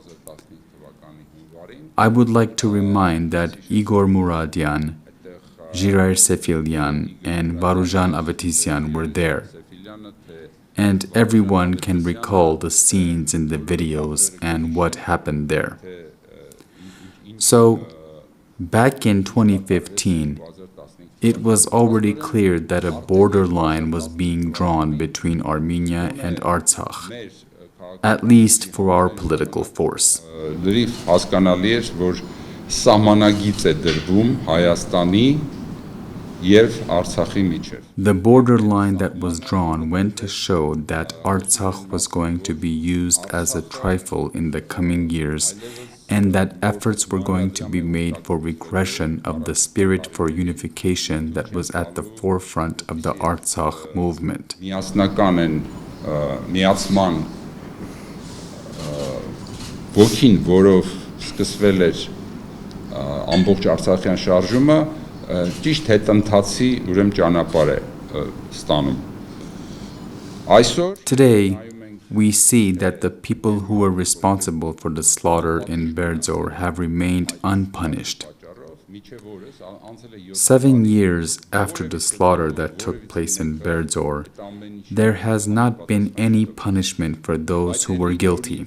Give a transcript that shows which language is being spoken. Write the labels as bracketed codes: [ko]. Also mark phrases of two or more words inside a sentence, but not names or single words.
[en] I would like to remind that Igor Muradian, Jirair Sefilyan, and Varujan Avatisyan were there, and everyone can recall the scenes in the videos and what happened there. So, back in 2015, it was already clear that a borderline was being drawn between Armenia and Artsakh, at least for our political force. [hy] լրիվ հասկանալի էր, որ սահմանագիծ է դրվում Հայաստանի եւ Արցախի միջև. [en] The borderline that was drawn went to show that Artsakh was going to be used as a trifle in the coming years, and that efforts were going to be made for regression of the spirit for unification that was at the forefront of the Artsakh movement. [hy] Միասնական են միացման ոգին, որով սկսվել էր ամբողջ Արցախյան շարժումը, ճիշտ հետընթացի ուրեմն ճանապարհ է ստանում. Այսօր [en] Today, we see that the people who were responsible for the slaughter in Berdzor have remained unpunished. 7 years after the slaughter that took place in Berdzor, there has not been any punishment for those who were guilty.